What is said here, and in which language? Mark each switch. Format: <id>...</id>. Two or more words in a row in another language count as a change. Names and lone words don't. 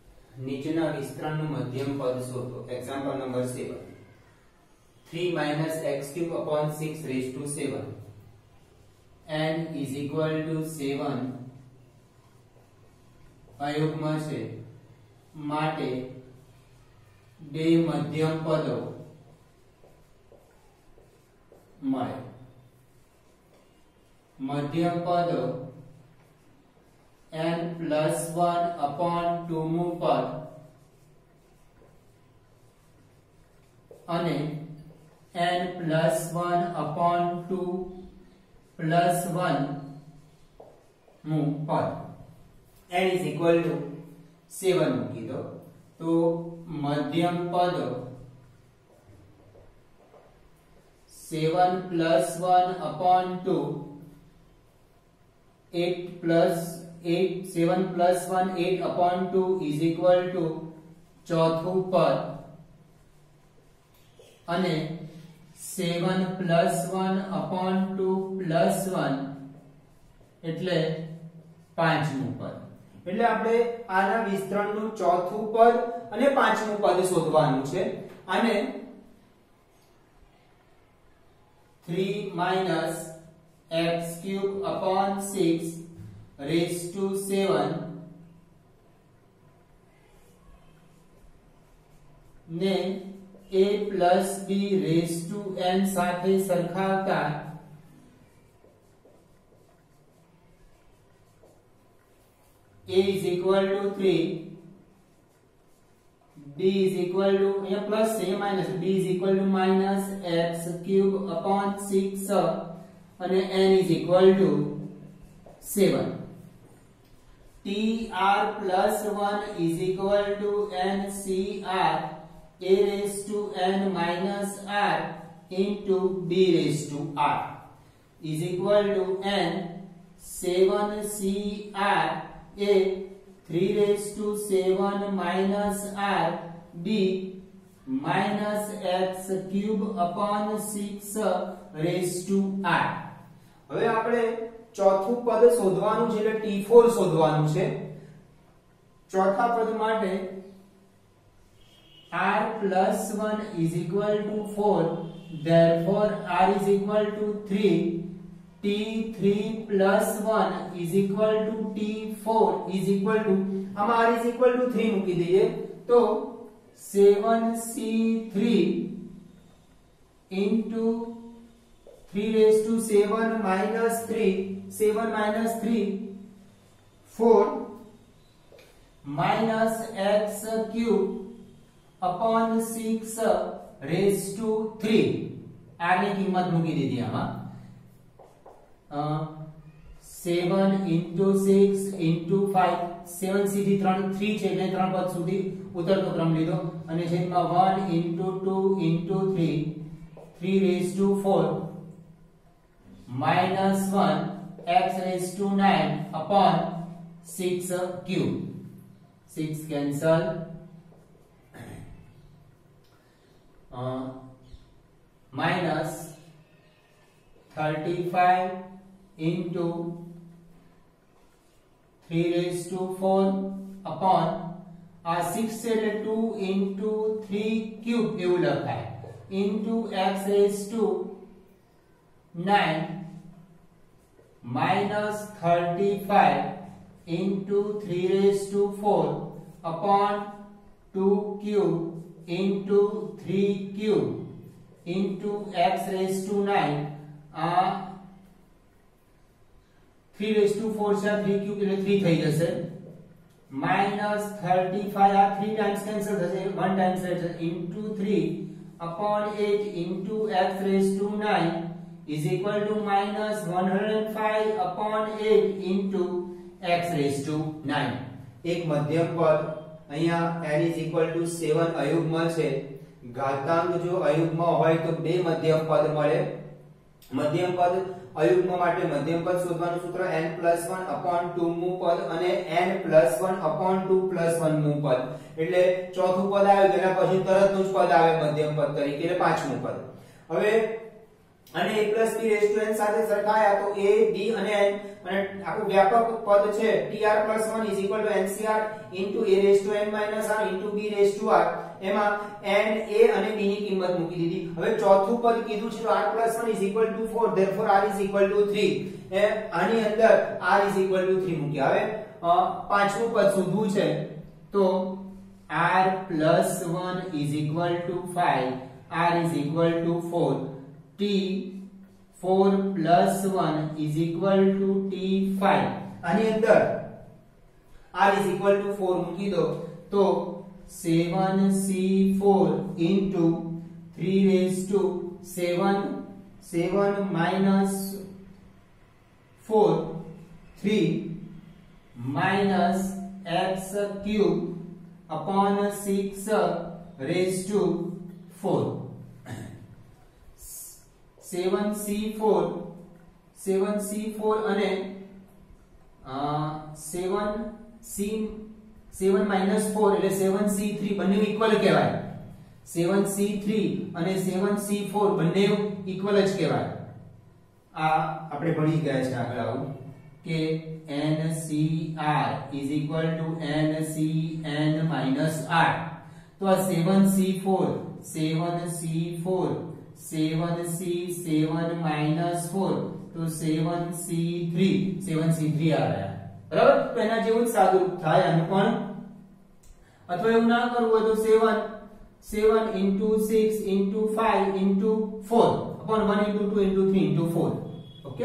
<gu>નીચેના વિસ્તરણનું મધ્યમ પદ શોધો.</gu> <en>example number</en> <gu>7. 3 -</gu> <en>x³ upon 6 raised to 7</en> <gu>n is equal to 7 અયુગ્મ છે માટે બે મધ્યમ પદો મળે. મધ્યમ પદો</gu> <en>n+1 upon 2</en> <gu>મું પદ અને</gu> <en>n+1 upon 2</en> <gu>+ 1 મું પદ.</gu> <en>n is equal to 7</en> <gu>મૂકી દો તો મધ્યમ પદ</gu> <en>7+1 upon 2 7+1 8 upon 2 is equal to</en> <gu>ચોથું પદ અને</gu> <en>7+1 upon 2 + 1</en> <gu>એટલે પાંચમું પદ. એટલે આપણે આના વિસ્તરણનું ચોથું પદ અને પાંચમું પદ શોધવાનું છે. અને 3 -</gu> <en>x³ upon 6 raised to 7</en> <gu>ને</gu> <en>a plus b raised to n</en> <gu>સાથે સરખાવતા</gu> <en>a is equal to 3, b is equal to</en> <gu>અહીંયા પ્લસ છે માઈનસ,</gu> <en>b is equal to -x³ upon 6 અને n is equal to 7. tr+1 is equal to ncr a raised to n minus r into b raised to r is equal to n 7cr a 3 raised to 7 minus r b minus x³ upon 6 raised to r.</en> <gu>હવે આપણે ચોથું પદ શોધવાનું છે એટલે t4 શોધવાનું છે. ચોથા પદ માટે</gu> <en>r+1 is equal to 4, therefore r is equal to 3. t3+1 is equal to t4 is equal to આમાં r is equal to 3</en> <gu>મૂકી દઈએ તો</gu> <en>7c3 into 3 raised to 7 minus 3 7 minus 3 4 minus x³ upon 6 raised to 3.</en> <gu>r ની કિંમત મૂકી દીધી આમાં</gu> <en>7 into 6 into 5 7</en> <gu>સીધી 3 છે એટલે 3 પદ સુધી ઉતરતો ક્રમ લીધો અને છેદમાં</gu> <en>1 into 2 into 3 3 raised to 4 minus 1 x raised to 9 upon 6 cube. 6 cancel. Minus 35 into 3 raised to 4 upon 6</en> <gu>છે એટલે</gu> <en>2 into 3 cube</en> <gu>એવું લખાય</gu> <en>into x raised to 9 minus 35 into 3 raised to 4 upon 2 cube into 3 cube into x raised to 9 3 raised to 4 છે 3 cube</en> <gu>એટલે 3 થઈ જશે</gu> <en>minus 35 આ 3 times cancel થશે 1 times રહેશે into 3 upon 8 into x raised to 9 is equal to minus 105 upon 8 into x raised to 9.</en> <gu>એક મધ્યમ પદ અહીંયા</gu> <en>n is equal to 7</en> <gu>અયુગ્મ છે. ઘાતાંક જો અયુગ્મ હોય તો બે મધ્યમ પદ મળે. મધ્યમ પદ અયુગ્મ માટે મધ્યમ પદ શોધવાનું સૂત્ર</gu> <en>n+1 upon 2</en> <gu>મું પદ અને</gu> <en>n+1 upon 2</en> <gu>+ 1 મું પદ. એટલે ચોથું પદ આવે તેના પછી તરતનું જ પદ આવે મધ્યમ પદ તરીકે એટલે પાંચમું પદ. હવે અને</gu> <en>a plus b raised to n</en> <gu>સાથે સરખાયા તો a b અને n અને આખું વ્યાપક પદ છે</gu> <en>tr plus 1 is equal to ncr into a raised to n minus r into b raised to r</en> <gu>એમાં n a અને b ની કિંમત મૂકી દીધી. હવે ચોથું પદ કીધું છે તો</gu> <en>r plus 1 is equal to 4 therefore r is equal to 3.</en> <gu>આની અંદર</gu> <en>r is equal to 3</en> <gu>મૂક્યા. હવે પાંચમું પદ શોધવું છે તો</gu> <en>r plus 1 is equal to 5, r is equal to 4, t 4 plus 1 is equal to t5.</en> <gu>આની અંદર</gu> <en>r is equal to 4</en> <gu>મૂકી દો તો</gu> <en>7c4 into 3 raised to 7 minus 4 3 minus x cube upon 6 raised to 4.</en> <gu>7c4 અને</gu> <en>7 minus 4</en> <gu>એટલે 7c3 બંને ઇક્વલ કહેવાય. 7c3 અને 7c4 બંને ઇક્વલ જ કહેવાય. આ આપણે ભણી ગયા છે આગળ આવું કે</gu> <en>NCR is equal to NCN minus R.</en> <gu>તો આ 7c4</gu> <en>7c7 minus 4</en> <gu>તો 7c3 આ રહ્યા. બરાબર. તો એના જેવું જ સાદું થાય આનું પણ. અથવા એવું ના કરવું હોય તો</gu> <en>7 into 6 into 5 into 4</en> <gu>upon 1 into 2 into 3 into 4. ઓકે.</gu>